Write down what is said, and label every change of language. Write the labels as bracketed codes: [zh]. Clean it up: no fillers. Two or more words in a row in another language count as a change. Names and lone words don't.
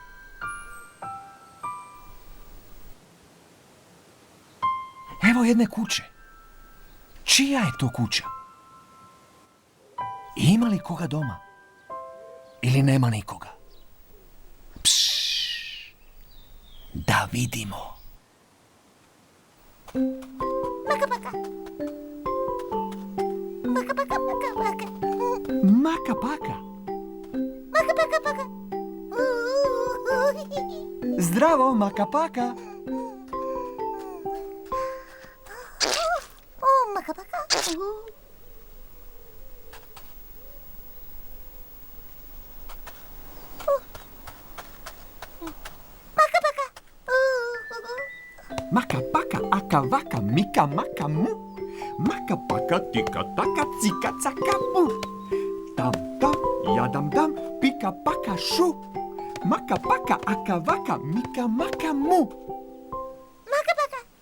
[hr] Evo jedne kuće. Čija je to kuća? Ima li koga doma? Ili nema nikoga? Pšš, da vidimo. Maka, maka. Maka, maka, maka, maka. Maka paka. Maka, maka, maka. Zdravo, maka paka. Maka, maka. Maka, maka. Maka paka, aka vaka, mika maka mu. Maka paka, tika taka, cika caka mu. Tam tam, jadam dam, pika paka šu. Maka paka, aka vaka, mika maka mu. Maka, maka.